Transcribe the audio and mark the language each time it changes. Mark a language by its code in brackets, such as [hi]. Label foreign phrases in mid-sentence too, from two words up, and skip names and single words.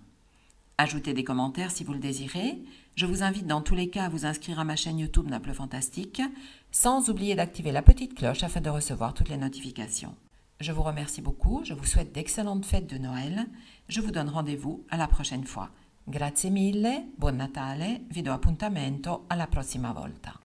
[fr] Ajoutez des commentaires si vous le désirez. Je vous invite dans tous les cas à vous inscrire à ma chaîne YouTube Naples Fantastique, sans oublier d'activer la petite cloche afin de recevoir toutes les notifications. Je vous remercie beaucoup, je vous souhaite d'excellentes fêtes de Noël. Je vous donne rendez-vous à la prochaine fois. [it] Grazie mille, buon Natale, vi do appuntamento alla prossima volta.